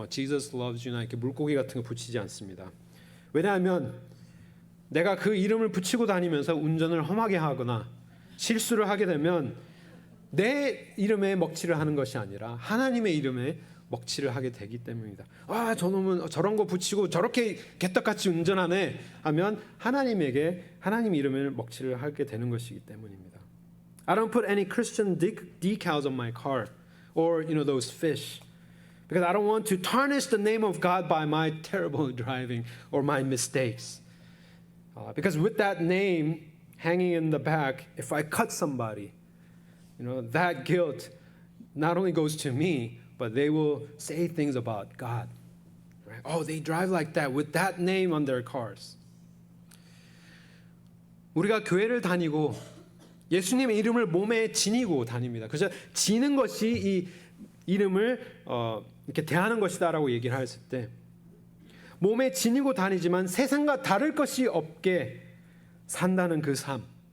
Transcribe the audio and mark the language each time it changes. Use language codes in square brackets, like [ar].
[en] Jesus loves you [ko] 나 이렇게 물고기 같은 거 붙이지 않습니다. 왜냐하면 내가 그 이름을 붙이고 다니면서 운전을 험하게 하거나 실수를 하게 되면 내 이름에 먹칠을 하는 것이 아니라 하나님의 이름에 먹칠을 하게 되기 때문입니다. 아, 저놈은 저런 거 붙이고 저렇게 개떡같이 운전하네 하면 하나님 이름을 먹칠을 하게 되는 것이기 때문입니다. [en] I don't put any Christian decals on my car or those fish because I don't want to tarnish the name of God by my terrible driving or my mistakes. Because with that name hanging in the back, if I cut somebody, that guilt not only goes to me, but they will say things about God. Right? Oh, they drive like that with that name on their cars. [ko] 우리가 교회를 다니고 예수님의 이름을 몸에 지니고 다닙니다. 그래서 지는 것이 이 이름을 이렇게 대하는 것이다라고 얘기를 했을 때 몸에 지니고 다니지만 세상과 다를 것이 없게 산다는 그 삶,